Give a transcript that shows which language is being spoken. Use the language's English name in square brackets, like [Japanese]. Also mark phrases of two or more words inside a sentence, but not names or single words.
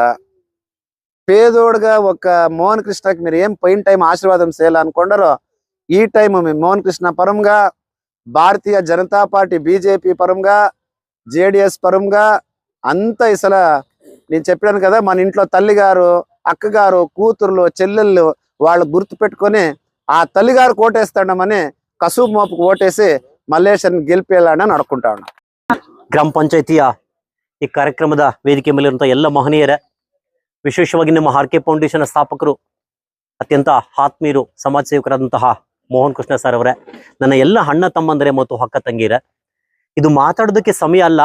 [Telugu] పేదోడుగా ఒక మోహన్ కృష్ణకి మీరు ఏం పోయిన టైం ఆశీర్వాదం చేయాలనుకుంటారో ఈ టైం మీ మోహన్ కృష్ణ పరంగా, భారతీయ జనతా పార్టీ బీజేపీ పరంగా, జేడిఎస్ పరంగా అంతా ఇసలా నేను చెప్పాను కదా, మన ఇంట్లో తల్లిగారు, అక్కగారు, కూతుర్లు, చెల్లెళ్ళు వాళ్ళు గుర్తు పెట్టుకొని ఆ తల్లిగారు ఓటేస్తాడమని కసుపు మోపుకు ఓటేసి మల్లేశ్వరిని గెలిపేయాలని అనుకుంటా ఉన్నా. [Kannada] ಗ್ರಾಮ ಪಂಚಾಯಿತಿಯ ಈ ಕಾರ್ಯಕ್ರಮದ ವೇದಿಕೆ ಮೇಲಿರುವಂಥ ಎಲ್ಲ ಮಹನೀಯರೇ, ವಿಶೇಷವಾಗಿ ನಮ್ಮ ಆರ್ಕೆ ಫೌಂಡೇಶನ್ ಸ್ಥಾಪಕರು, ಅತ್ಯಂತ ಆತ್ಮೀಯರು, ಸಮಾಜ ಸೇವಕರಾದಂತಹ ಮೋಹನ್ ಕೃಷ್ಣ ಸರ್ ಅವರೇ, ನನ್ನ ಎಲ್ಲ ಅಣ್ಣ ತಮ್ಮಂದರೆ ಮತ್ತು ಅಕ್ಕ ತಂಗಿಯರೇ, ಇದು ಮಾತಾಡೋದಕ್ಕೆ ಸಮಯ ಅಲ್ಲ.